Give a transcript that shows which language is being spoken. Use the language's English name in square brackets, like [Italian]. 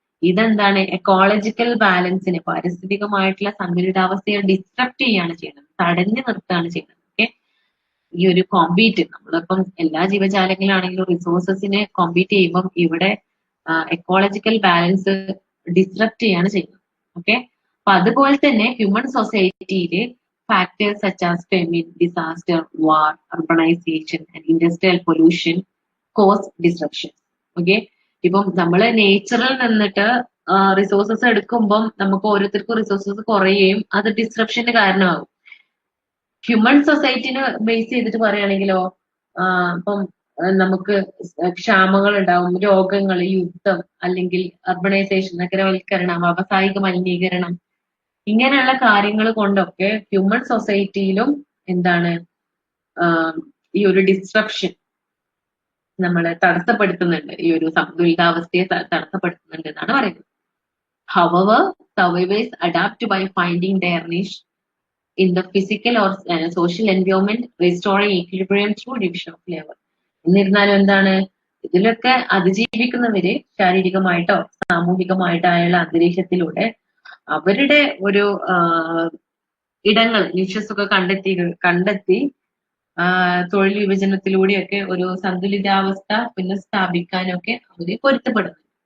[Malayalam] ഇതെന്താണ് ecological ബാലൻസിനെ, പാരിസ്ഥിതികമായിട്ടുള്ള സന്തുലിതാവസ്ഥയെ distract ചെയ്യാണ് ചെയ്യുന്നത്, തടഞ്ഞു നിർത്തുകയാണ് ചെയ്യുന്നത്. ഓക്കെ, ഈ ഒരു കോമ്പീറ്റ് നമ്മളിപ്പം എല്ലാ ജീവജാലങ്ങളാണെങ്കിലും റിസോഴ്സസിനെ കോമ്പീറ്റ് ചെയ്യുമ്പം ഇവിടെ എക്കോളജിക്കൽ ബാലൻസ് ഡിസ്ട്രക്ട് ചെയ്യാണ് ചെയ്യുന്നത്. ഓക്കെ, അപ്പൊ അതുപോലെ തന്നെ ഹ്യൂമൻ സൊസൈറ്റിയിൽ [English] factors such as famine, disaster, war, urbanization, and industrial pollution cause disruption. [Malayalam] Okay, ഇപ്പം നമ്മള് നേച്ചറിൽ നിന്നിട്ട് റിസോഴ്സസ് എടുക്കുമ്പം നമുക്ക് ഓരോരുത്തർക്കും റിസോഴ്സസ് കുറയുകയും അത് ഡിസ്റപ്ഷന് കാരണമാകും. ഹ്യൂമൻ സൊസൈറ്റിനെ ബേസ് ചെയ്തിട്ട് പറയുകയാണെങ്കിലോ ഇപ്പം നമുക്ക് ക്ഷാമങ്ങൾ ഉണ്ടാവും, രോഗങ്ങൾ, യുദ്ധം, അല്ലെങ്കിൽ അർബണൈസേഷൻ, നഗരവൽക്കരണം, വ്യാവസായിക മലിനീകരണം, ഇങ്ങനെയുള്ള കാര്യങ്ങൾ കൊണ്ടൊക്കെ ഹ്യൂമൻ സൊസൈറ്റിയിലും എന്താണ് ഈ ഒരു ഡിസ്ട്രപ്ഷൻ നമ്മളെ തടസ്സപ്പെടുത്തുന്നുണ്ട്, ഈ ഒരു സന്തുലിതാവസ്ഥയെ തടസ്സപ്പെടുത്തുന്നുണ്ട് എന്നാണ് പറയുന്നത്. [English] However, survivors adapt by finding their niche in the physical or social environment, restoring equilibrium through division of labor. [Malayalam] എന്നിരുന്നാലും എന്താണ് ഇതിലൊക്കെ അതിജീവിക്കുന്നവര് ശാരീരികമായിട്ടോ സാമൂഹികമായിട്ടായുള്ള അന്തരീക്ഷത്തിലൂടെ അവരുടെ ഒരു ഇടങ്ങൾ നിശ്വസൊക്കെ കണ്ടെത്തി തൊഴിൽ വിഭജനത്തിലൂടെയൊക്കെ ഒരു സന്തുലിതാവസ്ഥ പുനഃസ്ഥാപിക്കാനൊക്കെ അവര് പൊരുത്തപ്പെടുന്നു.